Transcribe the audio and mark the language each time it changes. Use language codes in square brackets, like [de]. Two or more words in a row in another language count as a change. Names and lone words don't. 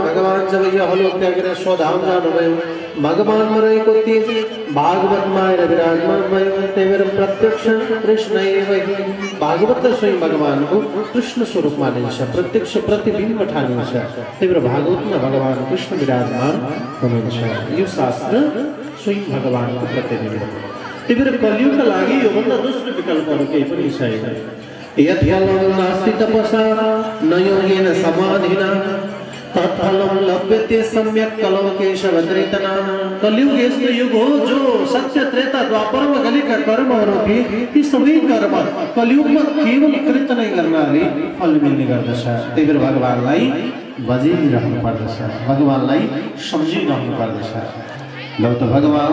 [ne] भगवान जब यो हलो त्यागेर स्वधाम जानुभयो भगवानमा रहेको तेज भागवतमा आएर विराजमान भयो त्यही भएर प्रत्यक्ष कृष्ण भागवत स्वयं भगवानको कृष्ण स्वरूप मानिन्छ प्रत्यक्ष प्रतिबिम्ब ठानिन्छ त्यही भएर भागवतमा भगवान कृष्ण विराजमान हुनुहुन्छ यो शास्त्र स्वयं भगवानको प्रतिबिम्ब त्यही भएर कलियुगका लागि योभन्दा दोस्रो विकल्पहरू केही पनि छैन [sa] यद्यलं नास्ति तपसा न योगेन समाधिना तत्फलं लभ्यते सम्यक कलौ केशवद्रेतना [ne] कलियुग यस्तो युग हो जो सत्य त्रेता द्वापरमा गरेका कर्महरू ती सबै कर्म कलियुगमा केवल कृत नै गर्नाले फल मिल्ने गर्दछ त्यही भएर भगवानलाई बजिरहनु पर्दछ भगवानलाई सम्झिरहनु पर्दछ लौ त भगवान